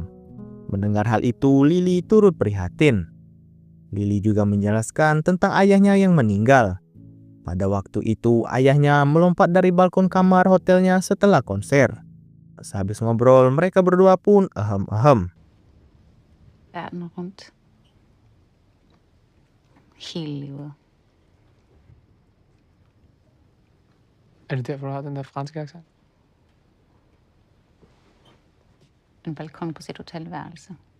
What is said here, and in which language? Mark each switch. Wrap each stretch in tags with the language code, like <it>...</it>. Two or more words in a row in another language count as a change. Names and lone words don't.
<id>Mendengar hal itu, Lily turut prihatin. Lily juga menjelaskan tentang ayahnya yang meninggal. Pada waktu itu ayahnya melompat dari balkon kamar hotelnya setelah konser. Sehabis ngobrol mereka berdua pun ahem-ahem.</id> <da>Verden rundt. Hele livet. Er det derfor, du har den der franske accent? En balkon på sit hotelværelse.</da>